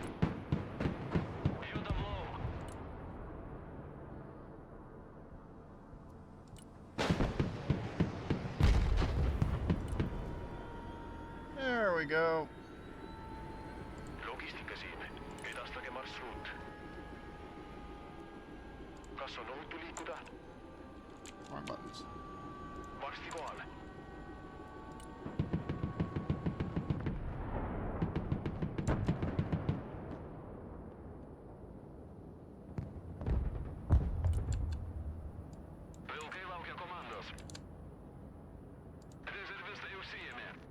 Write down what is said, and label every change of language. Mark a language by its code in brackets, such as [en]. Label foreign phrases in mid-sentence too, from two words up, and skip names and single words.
[lt] Judam lauk. [en] There we go. [et] Logistika siin, edastage marsruut. Kas on ohutu liikuda? [en] Wrong buttons. [et] Varsti kohale. [lt] Vilkai laukia komandos. Rezervistai užsiėmė.